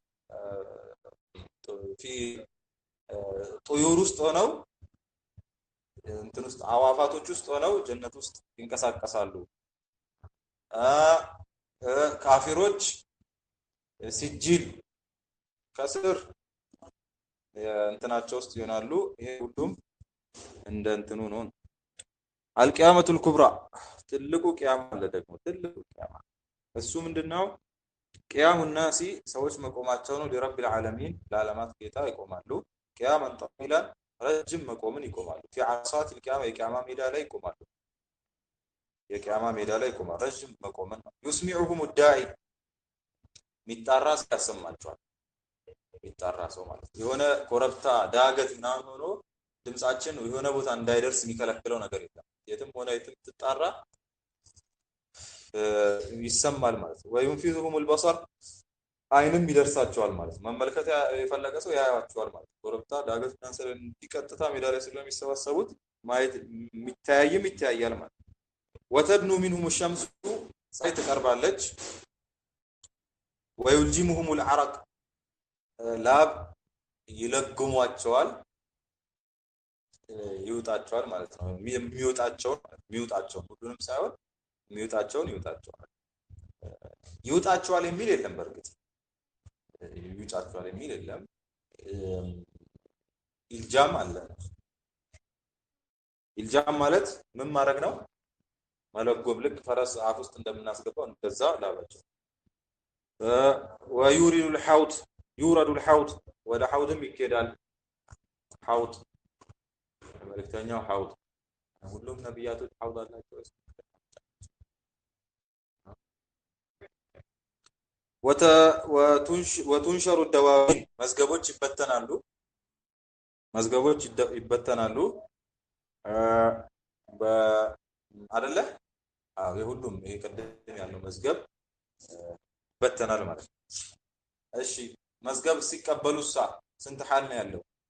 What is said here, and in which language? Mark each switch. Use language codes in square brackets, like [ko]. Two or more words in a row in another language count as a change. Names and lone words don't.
[am] ፊ ጡዩር ውስጥ ሆነው እንትን ውስጥ አዋፋቶች ውስጥ ሆነው ጀነት ውስጥ ይንቀሳቀሳሉ። ካፊሮች ሲጂል ከስር እንትናቸው ውስጥ ይሆናሉ። ይሄ ሁሉም እንደ እንትኑ ነው። [ar] القيامة الكبرى [am] ትልቁ ቂያማ አለ ደግሞ ትልቁ ቂያማ። እሱ ምንድነው? [ar] قيام الناس [am] ሰዎች መቆማቸው ነው። [ar] لرب العالمين [am] ለዓለማት ጌታ ይቆማሉ። [ar] قياما طويلا [am] ረጅም መቆምን ይቆማሉ። [ar] في عرصات القيامة [am] የቂያማ ሜዳ ላይ ይቆማሉ። የቂያማ ሜዳ ላይ ይቆማሉ። ረጅም መቆምን ነው። [ar] يسمعهم الداعي [am] ሚጣራ ያሰማቸዋል። ሚጣራ ሰው ማለት የሆነ ኮረብታ ዳገት ምናምን ሆኖ ድምጻችን የሆነ ቦታ እንዳይደርስ የሚከለክለው ነገር የለም። የትም ሆነ የትም ትጣራ ይሰማል ማለት ነው። [ar] وينفذهم البصر [am] አይንም ይደርሳቸዋል ማለት ነው። መመልከት የፈለገ ሰው ያያቸዋል ማለት ነው። ኮረብታ ዳገት ካንሰር እንዲቀጥታ ሜዳ ላይ ስለሚሰበሰቡት ማየት ይታያል ማለት ነው። [ar] وتدنو منهم الشمس [am] ፀሐይ ትቀርባለች። [ar] ويلجمهم العرق [am] ላብ ይለግሟቸዋል ይውጣቸዋል ማለት ነው። የሚውጣቸውን ሁሉንም ሳይሆን የሚውጣቸውን ይውጣቸዋል የሚል የለም። በርግጥ ይውጣቸዋል የሚል የለም። ኢልጃም አለ። ኢልጃም ማለት ምን ማድረግ ነው? መለጎም። ልክ ፈረስ አፍ ውስጥ እንደምናስገባው እንደዛ ላባቸው። [ar] ويورد الحوض [am] ወደ ሐውድም ይኬዳል። ሐውድ መልእክተኛው ሐውድ ሁሉም ነብያቶች ሐውድ አላቸው። [ar] وتنشر الدواوين [am] መዝገቦች ይበተናሉ። አይደለ? የሁሉም ይሄ ቀደም ያለው መዝገብ ይበተናል ማለት ነው። እሺ መዝገብ ሲቀበሉሳ ስንት ሐል ነው ያለው?